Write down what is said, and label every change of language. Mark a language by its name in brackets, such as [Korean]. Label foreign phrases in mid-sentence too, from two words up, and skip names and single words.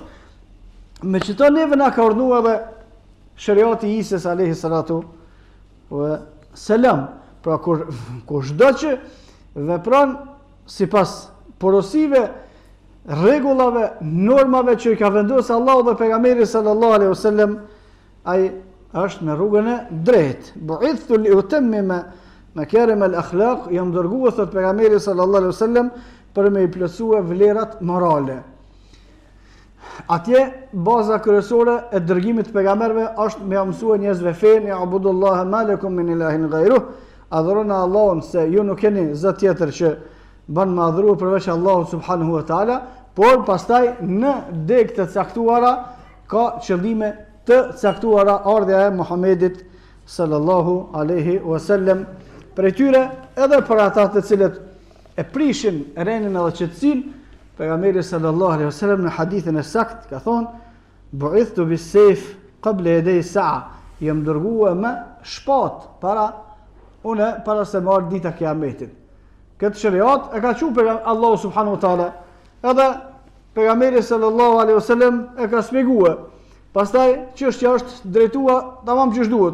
[Albanian] Me çto neve na ka urdhëruar edhe shariati i Isës [Arabic] عليه الصلاة والسلام, [Albanian] pra kur çdo që vepron sipas porosive, rregullave, normave që i ka vendosur Allahu dhe pejgamberi [Arabic] صلى الله عليه وسلم, [Albanian] ai është në rrugën e drejtë. [Arabic] بعثت لأتمم مكارم الأخلاق, [Albanian] jam dërguar thot pejgamberi [Arabic] صلى الله عليه وسلم [Albanian] për me i plotësue vlerat morale. Atje baza kryesore e dërgimit të pejgamberëve është me mësua njerëzve fen, [Arabic] يا اعبدوا الله ما لكم من إله غيره, [Albanian] adhuroni Allahun se ju nuk keni zot tjetër që bën me adhuru përveç Allahut [Arabic] سبحانه وتعالى, [Albanian] por pastaj në deg të caktuara ka qëllime të caktuara ardha e Muhamedit [Arabic] صلى الله عليه وسلم. [Albanian] Për tyre edhe për ata të cilët e prishin renin edhe qetësinë, pejgamberi [Arabic] صلى الله عليه وسلم [Albanian] në hadithin e sakt ka thonë: [Arabic] "بعثت بالسيف قبل يدي الساعة", [Albanian] jam dërguar me shpatë para se marr dita e Kiametit. Këtë shariat e ka thënë Allahu [Arabic] سبحانه وتعالى, [Albanian] edhe pejgamberi [Arabic] صلى الله عليه وسلم [Albanian] e ka shpjeguar. Pastaj çështja është drejtuar tamam ç'është duhet.